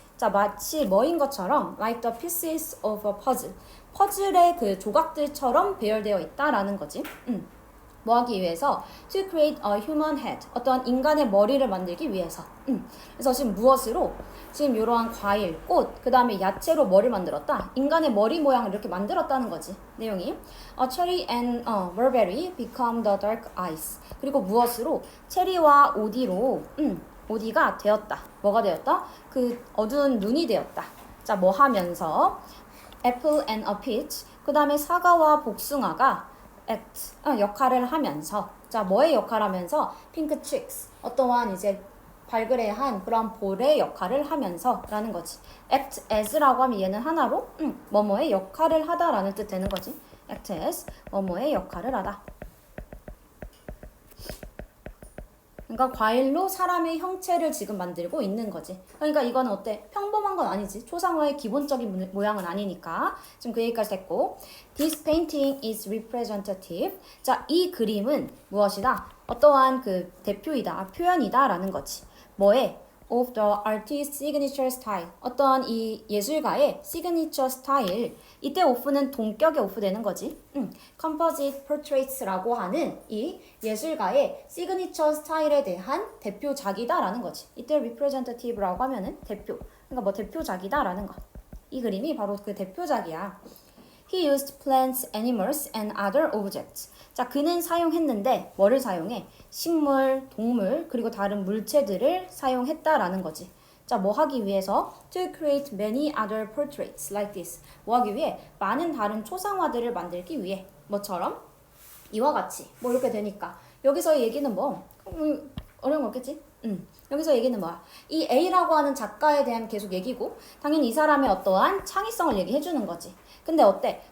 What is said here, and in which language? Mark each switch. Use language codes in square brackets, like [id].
[ko] 자, 마치 뭐인 것처럼 [en] like the pieces of a puzzle [ko] 퍼즐의 그 조각들처럼 배열되어 있다라는 거지. 뭐 하기 위해서 [en] to create a human head [ko] 어떤 인간의 머리를 만들기 위해서. 그래서 지금 무엇으로? 지금 이러한 과일, 꽃, 그 다음에 야채로 머리를 만들었다. 인간의 머리 모양을 이렇게 만들었다는 거지. [en] 내용이 cherry and mulberry become the dark eyes. [ko] 그리고 무엇으로? 체리와 오디로 오디가 되었다. 뭐가 되었다? 그 어두운 눈이 되었다. 자, 뭐 하면서 [en] apple and a peach [ko] 그 다음에 사과와 복숭아가 act 역할을 하면서. 자, 뭐의 역할을 하면서? [en] pink cheeks [ko] 어떠한 이제 발그레한 그런 볼의 역할을 하면서 라는 거지. act as라고 하면 얘는 하나로 뭐뭐의 역할을 하다라는 뜻 되는 거지. act as 뭐뭐의 역할을 하다. 그러니까 과일로 사람의 형체를 지금 만들고 있는 거지. 그러니까 이거는 어때? 평범한 건 아니지. 초상화의 기본적인 모양은 아니니까. 지금 그 얘기까지 됐고. [en] This painting is representative. [ko] 자, 이 그림은 무엇이다? 어떠한 그 대표이다, 표현이다 라는 거지. 뭐에? [en] of the artist's signature style. [ko] 어떠한 이 예술가의 시그니처 스타일. 이때 of는 동격에 off 되는 거지. composite portraits라고 하는 이 예술가의 시그니처 스타일에 대한 대표작이다라는 거지. 이때 representative라고 하면은 대표. 그러니까 뭐 대표작이다라는 거. 이 그림이 바로 그 대표작이야. [en] He used plants, animals, and other objects. [ko] 자, 그는 사용했는데 뭐를 사용해? 식물, 동물, 그리고 다른 물체들을 사용했다라는 거지. 자, 뭐 하기 위해서? [en] To create many other portraits like this. [ko] 뭐 하기 위해? 많은 다른 초상화들을 만들기 위해. 뭐처럼? 이와 같이. 뭐 이렇게 되니까. 여기서의 얘기는 뭐? 어려운 거 없겠지? 여기서 얘기는 뭐야? 이 A라고 하는 작가에 대한 계속 얘기고 당연히 이 사람의 어떠한 창의성을 얘기해주는 거지. 근데 어때?